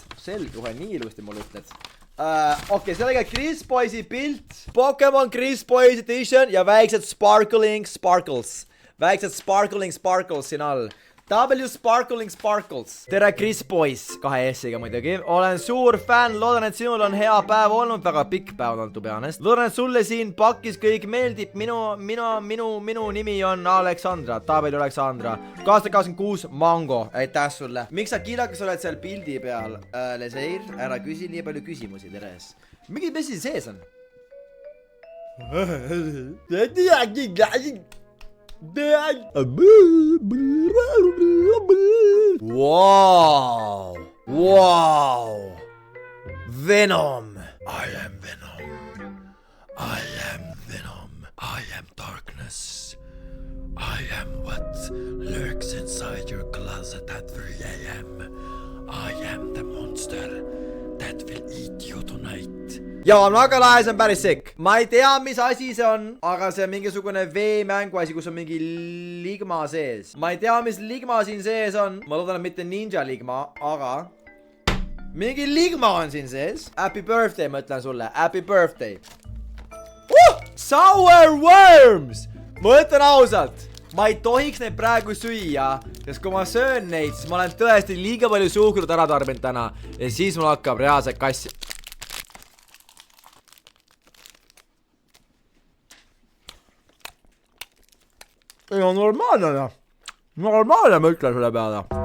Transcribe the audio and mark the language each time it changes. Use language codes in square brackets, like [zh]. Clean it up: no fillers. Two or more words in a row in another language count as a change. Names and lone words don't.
[et] Selge, kohe nii ilusti mulle ütled. Okei, see on äge Chris Boysi pilt. [en] Pokemon Chris Boys Edition ja väiksed sparkling sparkles [et] siin all. W [en] Sparkling Sparkles. [et] Tere Chris Boys, 2 S-iga muidugi. Olen suur fänn, loodan, et sinul on hea päev olnud, väga pikk päev olnud, [en] to be honest. [et] Loodan, et sulle siin pakis kõik meeldib. Minu nimi on Aleksandra, Tabeli Aleksandra. 2026 Mango, aitäh sulle. Miks sa kiilakas oled seal pildi peal? Leseir, ära küsi nii palju küsimusi, teres. Mingi mis siin sees on? [en] Wow. Venom. I am darkness. I am what lurks inside your closet at 3 AM. I am the monster that will eat you tonight. [et] Jaa, väga lahe, see on päris sick. Ma ei tea, mis asi see on, aga see on mingisugune veemängu asi, kus on mingi ligma sees. Ma ei tea, mis ligma siin sees on. Ma loodan, et mitte ninja ligma, aga mingi ligma on siin sees. [en] Happy birthday, [et] ma ütlen sulle. [en] Happy birthday. Sour worms! [et] Ma ütlen ausalt, ma ei tohiks neid praegu süüa, sest kui ma söön neid, siis ma olen tõesti liiga palju suhkrut ära tarbinud täna ja siis mul hakkab reaalselt kassi. Ei on normaalne, ma ütlen selle peale.